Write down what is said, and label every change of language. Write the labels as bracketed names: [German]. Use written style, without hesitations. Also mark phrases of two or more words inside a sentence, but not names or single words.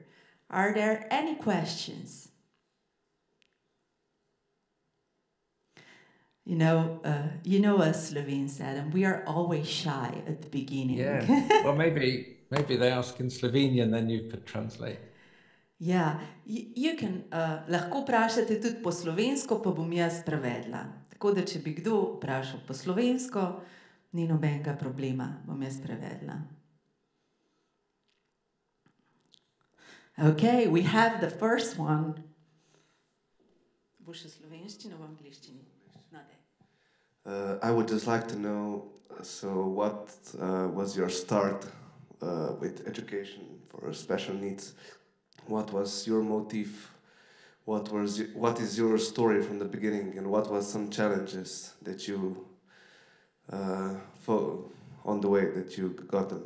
[English] Are there any questions? You know us Slovenes, Adam. We are always shy at the beginning. Yeah. Well, maybe they ask in Slovenian, then you could translate. Ja, you can, [Slovenian] lahko vprašate tudi po slovensko, pa bom jaz prevedla. Tako da, če bi kdo vprašal po slovensko, ni nobenega problema, bom jaz prevedla. [English] Okay, we have the first one. [Slovenian] Boš v slovenščini v angliščini? [English] I would just like to know, so what was your start with education for special needs? What was your motive? What is your story from the beginning, and what was some challenges that you on the way that you got them?